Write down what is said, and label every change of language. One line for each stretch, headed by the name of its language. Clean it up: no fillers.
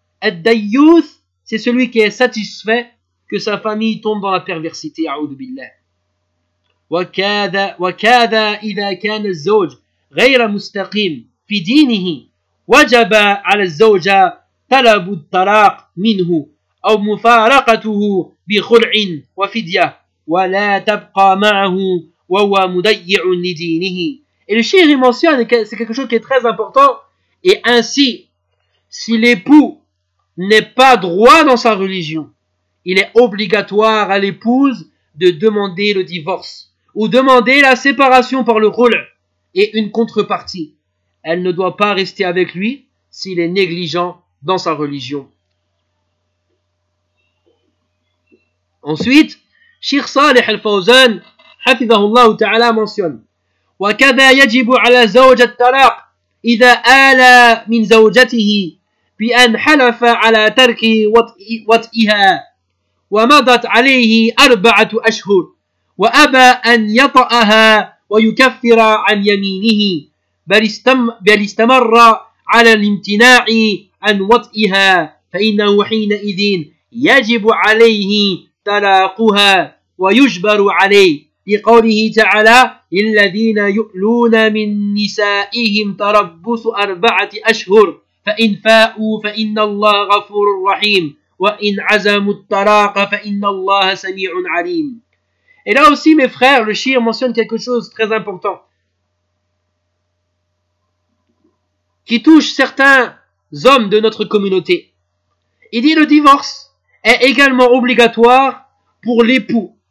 French: Et dayyuth, c'est celui qui est satisfait que sa famille tombe dans la perversité, a'oudhu billah.
Arabic: Wa kada idha kana az-zawj ghayra mustaqim fi dinihi wajaba 'ala az-zawja طلب الطلاق منه أو مفارقته بخلع وفدية ولا تبقى معه وهو مضيع لدينه.
French: Et le shir mentionne, c'est quelque chose qui est très important, et ainsi, si l'époux n'est pas droit dans sa religion, il est obligatoire à l'épouse de demander le divorce ou demander la séparation par le roulin et une contrepartie. Elle ne doit pas rester avec lui s'il est négligent dans sa religion. Ensuite, Cheikh Saleh Al-Fawzan, hafidhahullah ta'ala, mentionne
Arabic: « وَكَذَا يَجِبُ عَلَى زَوْجَ التَّلَاقِ إِذَا آلَى مِنْ زَوْجَتِهِ بِأَنْ حَلَفَ عَلَى تَرْكِ وَطْئِهَا وَمَضَتْ عَلَيْهِ أَرْبَعَةُ أَشْهُرٍ وَأَبَى أَنْ يَطَأَهَا وَيُكَفِّرَ عَنْ يَمِينِهِ بل استمر على الامتناع عن وطئها فإنه حينئذ يجب عليه طلاقها ويجبر عليه لقوله تعالى الذين يؤلون من نسائهم تربص أربعة أشهر فإن فاءوا فإن الله غفور رحيم وإن عزموا الطلاق فإن الله سميع عليم.
French: Et là aussi, mes frères, le shir mentionne quelque chose très important qui touche certains hommes de notre communauté. Il dit le divorce est également obligatoire pour l'époux.